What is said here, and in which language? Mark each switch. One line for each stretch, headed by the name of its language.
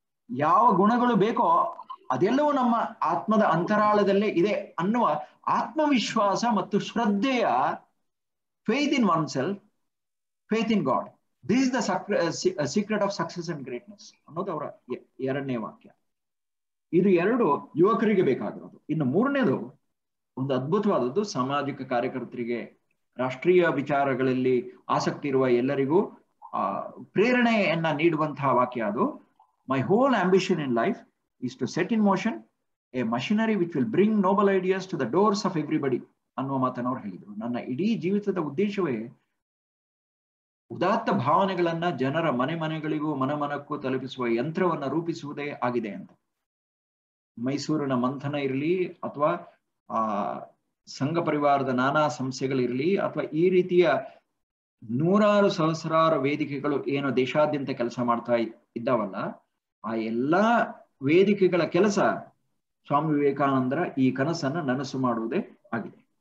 Kannada: ಯಾವ ಗುಣಗಳು ಬೇಕೋ ಅದೆಲ್ಲವೂ ನಮ್ಮ ಆತ್ಮದ ಅಂತರಾಳದಲ್ಲೇ ಇದೆ ಅನ್ನುವ ಆತ್ಮವಿಶ್ವಾಸ ಮತ್ತು ಶ್ರದ್ಧೆಯ
English: faith in oneself, faith in God, this is the secret of success and greatness
Kannada: ಅನ್ನೋದು ಅವರ ಎರಡನೇ ವಾಕ್ಯ. ಇದು ಎರಡು ಯುವಕರಿಗೆ ಬೇಕಾಗಿರೋದು. ಇನ್ನು ಮೂರನೇದು ಒಂದು ಅದ್ಭುತವಾದದ್ದು, ಸಾಮಾಜಿಕ ಕಾರ್ಯಕರ್ತರಿಗೆ, ರಾಷ್ಟ್ರೀಯ ವಿಚಾರಗಳಲ್ಲಿ ಆಸಕ್ತಿ ಇರುವ ಎಲ್ಲರಿಗೂ ಪ್ರೇರಣೆಯನ್ನ ನೀಡುವಂತಹ ವಾಕ್ಯ ಅದು.
English: my whole ambition in life is to set in motion a machinery which will bring noble ideas to the doors of everybody
Kannada: ಅನ್ನುವ ಮಾತನ್ನು ಅವರು ಹೇಳಿದರು. ನನ್ನ ಇಡೀ ಜೀವಿತದ ಉದ್ದೇಶವೇ ಉದಾತ್ತ ಭಾವನೆಗಳನ್ನ ಜನರ ಮನೆಗಳಿಗೂ ಮನಕ್ಕೂ ತಲುಪಿಸುವ ಯಂತ್ರವನ್ನ ರೂಪಿಸುವುದೇ ಆಗಿದೆ ಅಂತ. ಮೈಸೂರಿನ ಮಂಥನ ಇರಲಿ, ಅಥವಾ ಸಂಘ ಪರಿವಾರದ ನಾನಾ ಸಂಸ್ಥೆಗಳಿರಲಿ, ಅಥವಾ ಈ ರೀತಿಯ ನೂರಾರು ಸಹಸ್ರಾರು ವೇದಿಕೆಗಳು ಏನು ದೇಶಾದ್ಯಂತ ಕೆಲಸ ಮಾಡ್ತಾ ಇದ್ದಾವಲ್ಲ, ಆ ಎಲ್ಲಾ ವೇದಿಕೆಗಳ ಕೆಲಸ ಸ್ವಾಮಿ ವಿವೇಕಾನಂದರ ಈ ಕನಸನ್ನ ನನಸು ಮಾಡುವುದೇ ಆಗಿದೆ.